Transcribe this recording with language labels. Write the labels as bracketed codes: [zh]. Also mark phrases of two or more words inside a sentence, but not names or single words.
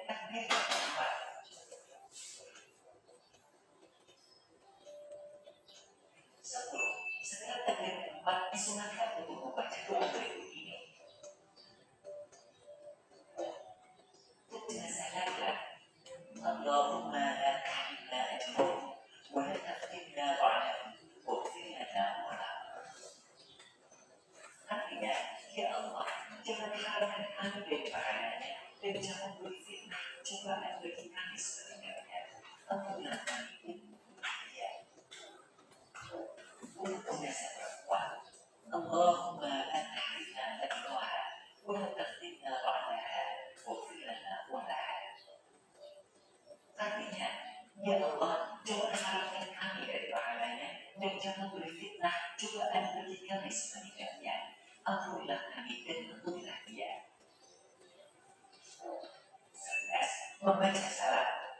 [id] Takbir keempat. 10. Setelah takbir keempat disunahkan untuk membaca doa berikut ini. Untuk jenazah laki-laki, [ar] اللهم لا تحرمنا أجرهم ولا تفتنا بعدهم واغفر لنا وارحمنا. [id] Artinya, ya Allah, jangan haramkan kami dari pahalanya dan jangan beri fitnah cobaan bagi kami sebenarnya. Ampunilah kami ya. Untuk jenazah perempuan, [ar] اللهم لا تحرمنا أجرها ولا تفتنا بعدها واغفر لنا وارحمنا. [id] Artinya, ya Allah, jangan haramkan kami dari pahalanya dan jangan beri fitnah cobaan bagi kami sebenarnya. Ampunilah kami dan ampunilah dia. 11. Membaca salam.